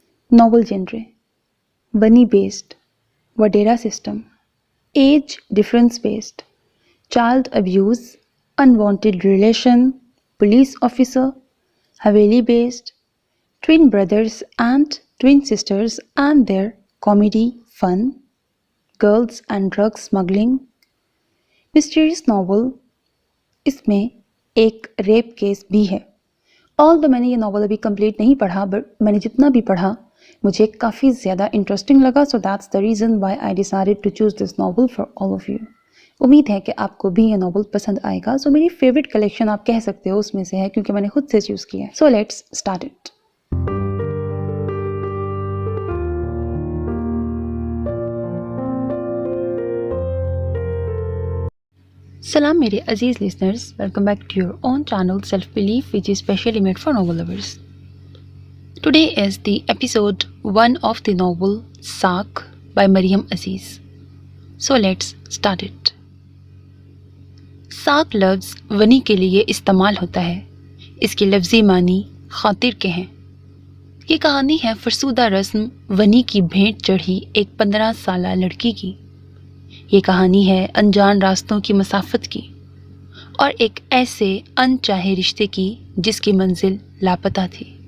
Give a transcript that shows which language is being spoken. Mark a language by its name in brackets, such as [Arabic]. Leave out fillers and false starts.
[English] Novel genre Bunny based, Vadera system, age difference based, child abuse, unwanted relation, police officer, Haveli based, twin brothers and twin sisters and their comedy, fun, girls and drug smuggling, mysterious novel. [Hindi] इसमें एक rape case भी है. All the मैंने ये novel अभी complete नहीं पढ़ा, but मैंने जितना भी पढ़ा मुझे काफ़ी ज़्यादा इंटरेस्टिंग लगा. [English] So that's the reason why I decided to choose this novel for all of you. [Hindi] उम्मीद है कि आपको भी ये नॉवल पसंद आएगा. सो मेरी फेवरेट कलेक्शन आप कह सकते हो उसमें से है, क्योंकि मैंने खुद से चूज़ किया है. [English] So let's start it. Salam [Hindi] मेरे अजीज़ [English] listeners, welcome back to your own channel Self Belief, which is specially made for novel lovers. Today is the episode 1 of the novel Saak by Mariam Aziz. So let's start it. [Hindi] साक लफ्ज़ वनी के लिए इस्तेमाल होता है. इसकी लफ्ज़ी मानी खातिर के हैं. ये कहानी है फरसूदा रस्म वनी की भेंट चढ़ी एक 15 साला लड़की की. ये कहानी है अनजान रास्तों की मसाफत की और एक ऐसे अनचाहे रिश्ते की जिसकी मंजिल लापता थी.